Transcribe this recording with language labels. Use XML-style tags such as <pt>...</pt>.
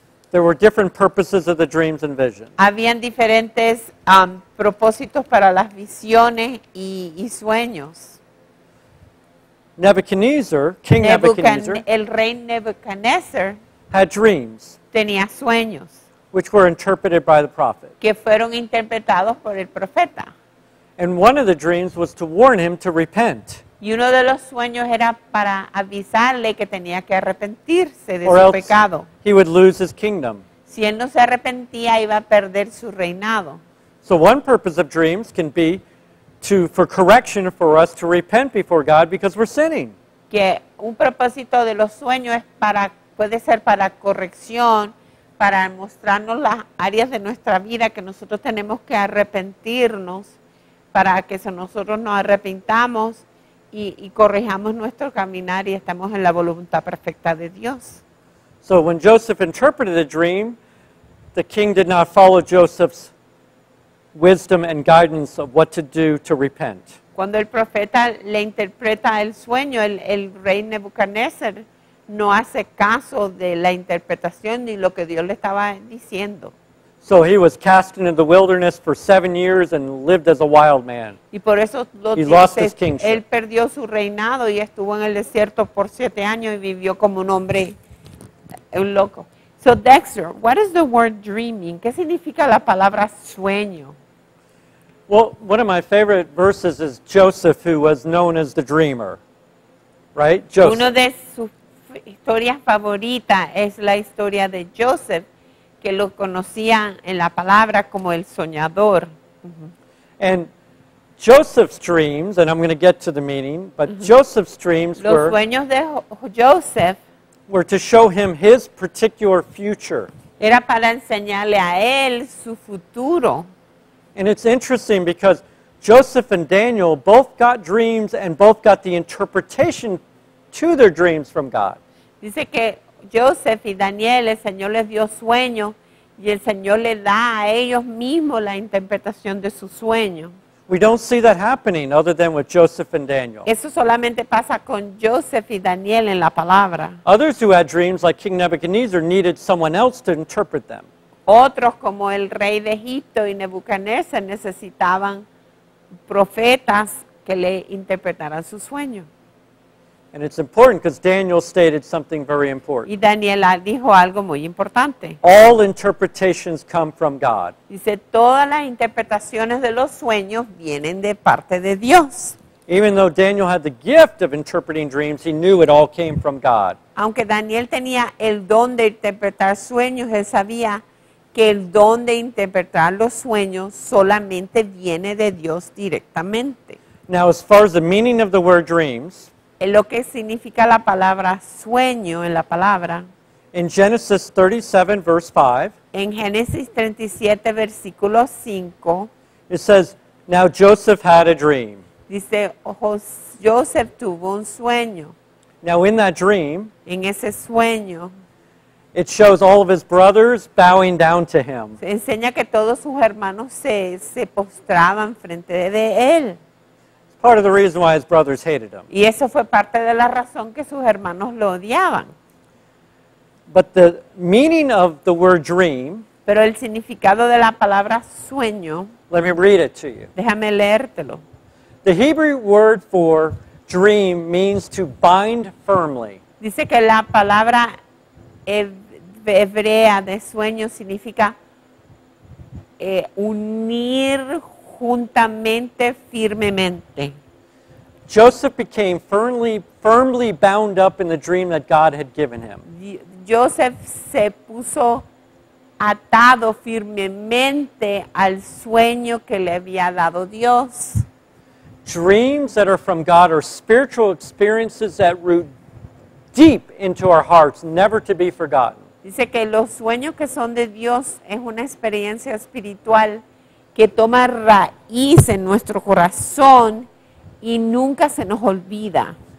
<en>there were different purposes of the dreams and visions.</en> <es>habían diferentes propósitos para las visiones y sueños.</es> <en>Nebuchadnezzar, King Nebuchadnezzar,</en> <es>El rey Nebuchadnezzar</es> <en>had dreams</en> <es>tenía sueños</es> <en>which were interpreted by the prophet.</en> <es>que fueron interpretados por el profeta.</es> <en>And one of the dreams was to warn him to repent,</en> <es>Y uno de los sueños era para avisarle que tenía que arrepentirse de</es> <en>or</en> <es>su</es> <en>else</en> <es>pecado.</es> <en>he would lose his kingdom.</en> <es>Si él no se arrepentía, iba a perder su reinado.</es> <en>So one purpose of dreams can be for correction, for us to repent before God because we're sinning.</en> <es>Que un propósito de los sueños puede ser para corrección, para mostrarnos las áreas de nuestra vida que nosotros tenemos que arrepentirnos, para que nosotros nos arrepintamos y corrijamos nuestro caminar y estamos en la voluntad perfecta de Dios.</es> <en>So when Joseph interpreted a dream, the king did not follow Joseph's wisdom and guidance of what to do to repent.</en> <es>Cuando el profeta le interpreta el sueño, el rey Nebuchadnezzar no hace caso de la interpretación ni lo que Dios le estaba diciendo.</es> <en>So he was cast into the wilderness for 7 years and lived as a wild man.</en> <es>Y por eso</es> <en>He lost his kingship.</en> <es>él perdió su reinado y estuvo en el desierto por 7 años y vivió como un hombre, un loco.</es> <en>So Dexter, what is the word dreaming?</en> <es>¿Qué significa la palabra sueño?</es> <en>Well, one of my favorite verses is Joseph, who was known as the dreamer. Right? Joseph.</en> <es>Una de sus historias favoritas es la historia de Joseph, que lo conocían en la palabra como el soñador.</es> <en>And Joseph's dreams, and I'm going to get to the meaning, but Joseph's dreams</en> <es>Los sueños de Joseph</es> <en>were to show him his particular future.</en> <es>era para enseñarle a él su futuro.</es> <en>And it's interesting because Joseph and Daniel both got dreams and both got the interpretation to their dreams from God.</en> <es>Dice que Joseph y Daniel, el Señor les dio sueños y el Señor les da a ellos mismos la interpretación de su sueño.</es> <en>We don't see that happening other than with Joseph and Daniel.</en> <es>Eso solamente pasa con Joseph y Daniel en la palabra.</es> <en>Others who had dreams, like King Nebuchadnezzar, needed someone else to interpret them.</en> <es>Otros, como el rey de Egipto y Nebuchadnezzar, necesitaban profetas que le interpretaran su sueño.</es> <en>And it's important because Daniel stated something very</en> <es>Y</es> <en>important.</en> <es>Daniel dijo algo muy importante.</es> <en>All interpretations come from God.</en> <es>Dice, todas las interpretaciones de los sueños vienen de parte de Dios.</es> <en>Even though Daniel had the gift of interpreting dreams, he knew it all came from God.</en> <es>Aunque Daniel tenía el don de interpretar sueños, él sabía que el don de interpretar los sueños solamente viene de Dios directamente.</es> <en>Now, as far as the meaning of the word dreams,</en> <es>Es lo que significa la palabra sueño en la palabra.</es> <en>in Genesis 37, verse 5,</en> <es>En Génesis 37, versículo 5,</es> <en>it says, Now Joseph had a dream.</en> <es>dice, Joseph tuvo un sueño.</es> <en>Now, in that dream,</en> <es>En ese sueño</es> <en>it shows all of his brothers bowing down to him.</en> <es>se enseña que todos sus hermanos se postraban frente de él.</es> <en>It's part of the reason why his brothers hated him.</en> <es>Y eso fue parte de la razón que sus hermanos lo odiaban.</es> <en>But the meaning of the word dream,</en> <es>Pero el significado de la palabra sueño,</es> <en>let me read it to you.</en> <es>déjame leértelo.</es> <en>The Hebrew word for dream means to bind firmly.</en> <es>Dice que la palabra hebrea de sueño significa unir juntamente, firmemente.</es> <en>Joseph became firmly bound up in the dream that God had given him.</en> <es>Joseph se puso atado firmemente al sueño que le había dado Dios.</es> <en>Dreams that are from God are spiritual experiences that root deep into our hearts, never to be forgotten.</en> <es>Dice que los sueños que son de Dios es una experiencia espiritual que toma raíz en nuestro corazón y nunca se nos olvida.</es>